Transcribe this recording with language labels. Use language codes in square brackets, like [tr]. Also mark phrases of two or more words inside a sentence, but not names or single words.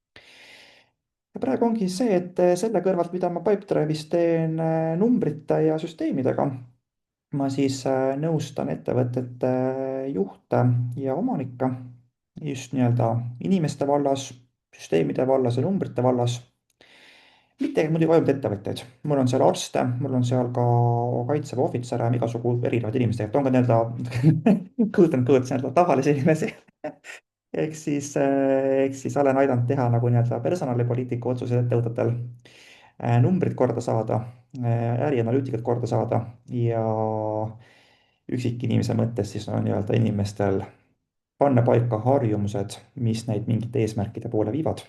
[et] ja praegu ongi see, et selle kõrvalt, mida ma Pipedrive'is teen numbrite ja süsteemidega, ma siis nõustan ettevõtete juhte ja omanikke just nii-öelda inimeste vallas, süsteemide vallas ja numbrite vallas. mitte muidugi ainult ettevõtjaid, mul on seal arste, mul on seal ka kaitseväe ohvitsere, igasugu erinevaid inimesi, tegelikult on ka nii-öelda [en] good and good, [et] nii-öelda tavalisi inimesi. ehk siis olen aidanud teha nagu nii-öelda personalipoliitika otsuseid ettevõtetel, numbrid korda saada, ärianalüütikat korda saada ja üksikinimese mõttes siis no nii-öelda inimestel panna paika harjumused, mis neid mingite eesmärkide poole viivad.